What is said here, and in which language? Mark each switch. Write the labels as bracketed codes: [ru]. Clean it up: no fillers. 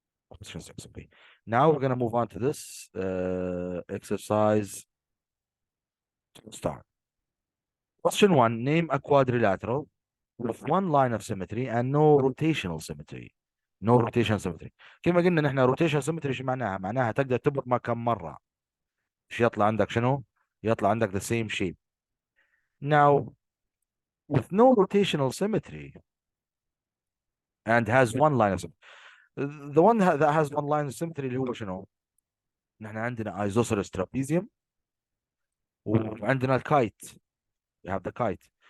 [en] Question 6, okay. Now we're gonna move on to this exercise to start. Question 1, name a quadrilateral with one line of symmetry and no rotational symmetry. No rotation symmetry. [ar] كما قلنا نحن rotation symmetry شو معناها؟ معناها تقدر تبرمها كم مرة. مش يطلع عندك شنو؟ يطلع عندك [en] the same shape. Now, with no rotational symmetry and has one line of symmetry. The one that has one line of symmetry [ar] اللي هو شنو؟ نحن عندنا [en] isosceles trapezium [ar] وعندنا الكايت. [en] We have the kite.